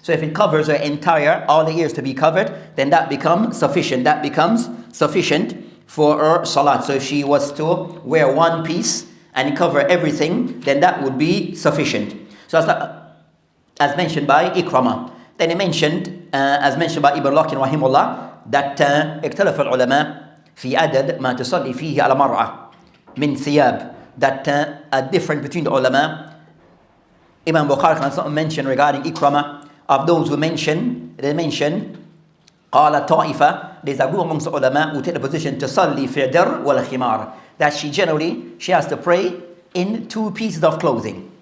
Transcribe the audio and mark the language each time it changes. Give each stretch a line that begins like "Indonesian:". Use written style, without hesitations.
English: So if it covers her entire, all the ears to be covered, then that becomes sufficient. That becomes sufficient for her salat. So if she was to wear one piece and cover everything, then that would be sufficient. So as mentioned by Ikramah. Then he mentioned, as mentioned by Ibn Lakin rahimullah, that
Arabic: اختلف العلماء في عدد ما تصلي فيه على مرأة من ثياب.
English: That a difference between the ulama. Imam Bukhari mentioned regarding Ikramah, of those who mention, they mention
Arabic: قال طائفة,
English: there's a group amongst the ulama who take the position
Arabic: تصلي في الدر والخمار,
English: that she has to pray in two pieces of clothing.